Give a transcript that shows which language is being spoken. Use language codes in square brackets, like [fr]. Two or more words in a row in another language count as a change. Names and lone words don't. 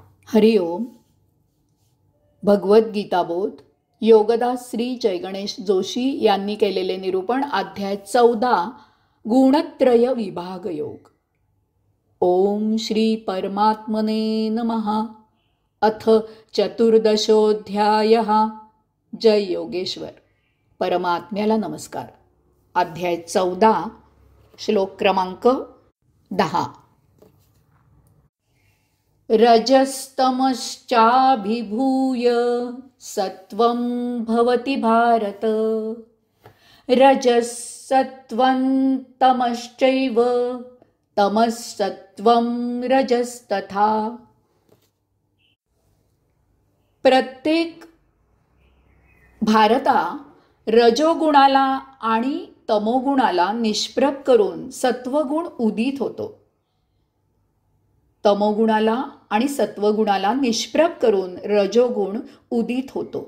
[mr] हरिओम. भगवद्गीताबोध योगदास श्री जयगणेश जोशी यांनी केलेले निरूपण. अध्याय 14 गुणत्रय विभाग योग. [sa] ओम श्री परमात्मने नमः. अथ चतुर्दशोऽध्यायः. [mr] जय योगेश्वर. परमात्म्याला नमस्कार. अध्याय 14 श्लोक क्रमांक 10. [sa] रजस्तमश्चाभिभूय सत्वं भवति भारत. रजसत्वं तमश्चैव तमसत्वं रजस्तथा. [mr] प्रत्येक भारता रजोगुणाला आणि तमोगुणाला निष्प्रभ करून सत्वगुण उदित होतो. तमोगुणाला आणि सत्वगुणाला निष्प्रभ करून रजोगुण उदित होतो.